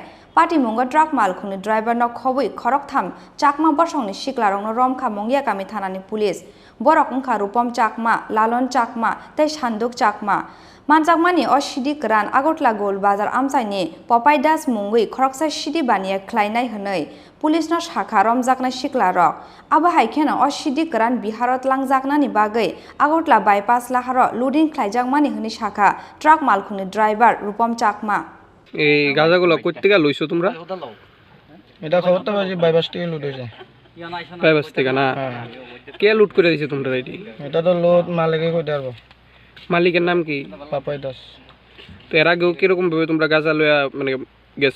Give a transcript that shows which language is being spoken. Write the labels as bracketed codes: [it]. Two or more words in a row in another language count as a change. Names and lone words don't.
[trp] Party Mungo truck Malkhungo driver no Khobui Khoroktam Chakma Borsoni Shiklarong no Romka Mongia Gamithanani police Borok Ungka Rupom Chakma Lalon Chakma Te Shanduk Chakma Manjakmani o Siddi Kwran Agotla Gol Bazar Amsaini Popaidas Mungui Khoroksa Siddi Bania Kleina Hanoi Police no Shakha Romjakha Shiklarok Aba Haikena o Siddi Kwran Biharot Langjaknani Bagai Agotla bypass Laharo loading Klaijakmani Huni Shakha truck Malkhungo driver Rupom Chakma [bn] এই গাজাগুলো কই থেকে লইছো তোমরা এটা খবর তো বাজে বাইপাস থেকে লুট হইছে বাইপাস থেকে না কে লুট করে দিছে তোমরা এটি এটা তো লোড মালিকই কইতে পারবো মালিকের নাম কি পাপাই দাস তো এর আগেও কি রকম ভাবে তোমরা গাজা লয়া মানে গেছো